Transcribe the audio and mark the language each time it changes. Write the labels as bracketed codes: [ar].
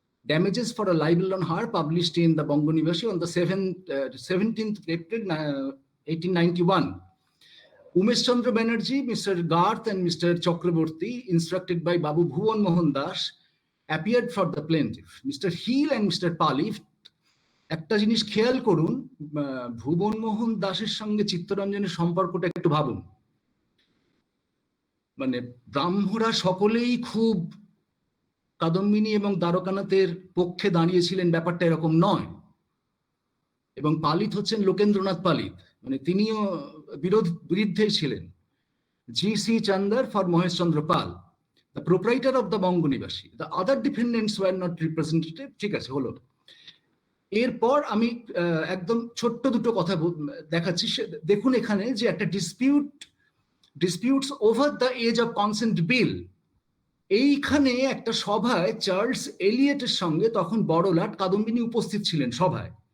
[en] Damages for a libel on her published in the Bangonibashi on the 17th April 1891. Umesh Chandra Banerjee, Mr. Garth and Mr. Chakraborty, instructed by Babu Bhuvan Mohan Das, appeared for the plaintiff. Mr. Heel and Mr. Pali [bn] একটা জিনিস খেয়াল করুন, ভুবন মোহন দাসের সঙ্গে চিত্তরঞ্জনের সম্পর্কটা একটু ভাবুন। মানে ব্রাহ্মরা সকলেই খুব কাদম্বিনী এবং দ্বারকানাথের পক্ষে দাঁড়িয়েছিলেন, ব্যাপারটা এরকম নয়। এবং পালিত হচ্ছেন লোকেন্দ্রনাথ পালিত, মানে তিনিও বিরুদ্ধেই ছিলেন। G C. [en] Chandar for Mahesh Chandra Pal, the proprietor of the Banganibasi, the other defendants were not represented. [bn] ঠিক আছে, হলো। এরপর আমি একদম ছোট্ট দুটো কথা দেখাচ্ছি। দেখুন এখানে যে একটা [en] disputes over the age of consent bill, [bn] এইখানে একটা সভায় চার্লস এলিয়টের সঙ্গে তখন বড়লাট কাদম্বিনী উপস্থিত ছিলেন সভায়।